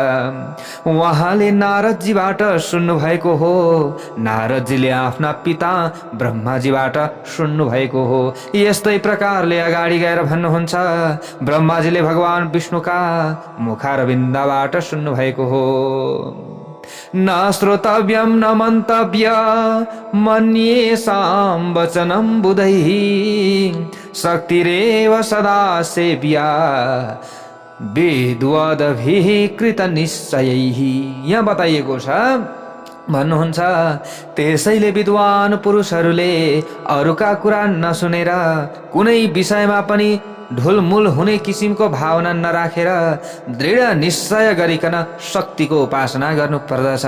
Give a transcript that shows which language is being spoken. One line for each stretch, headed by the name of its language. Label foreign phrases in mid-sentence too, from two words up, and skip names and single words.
Nepali: उहाँले नारदजीबाट सुन्नुभएको हो, नारदजीले आफ्ना पिता ब्रह्माजीबाट सुन्नुभएको हो। यस्तै प्रकारले अगाडि गएर भन्नुहुन्छ, ब्रह्माजीले भगवान विष्णुका मुखारविन्दबाट सुन्नुभएको हो।
Sanskrit: न श्रोतव्यं न मन्तव्य मन्येषां वचनं बुधैः शक्तिरेव सदा सेव्या विद्वद्भिः कृतनिश्चयैः।
Nepali: यहाँ बताइएको छ, भन्नुहुन्छ त्यसैले विद्वान पुरुषहरूले अरूका कुरा नसुनेर कुनै विषयमा पनि ढुलमुल हुने किसिमको भावना नराखेर दृढ निश्चय गरिकन शक्तिको उपासना गर्नु पर्दछ।